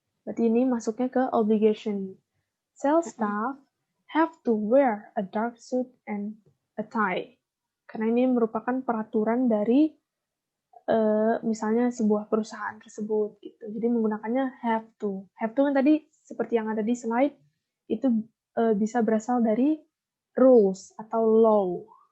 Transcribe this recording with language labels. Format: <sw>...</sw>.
<id>Berarti ini masuknya ke obligation.</id> <en>Sales staff have to wear a dark suit and a tie.</en> <id>Karena ini merupakan peraturan dari misalnya sebuah perusahaan tersebut gitu. Jadi menggunakannya have to. Have to kan tadi seperti yang ada di slide itu bisa berasal dari rules atau law.</id>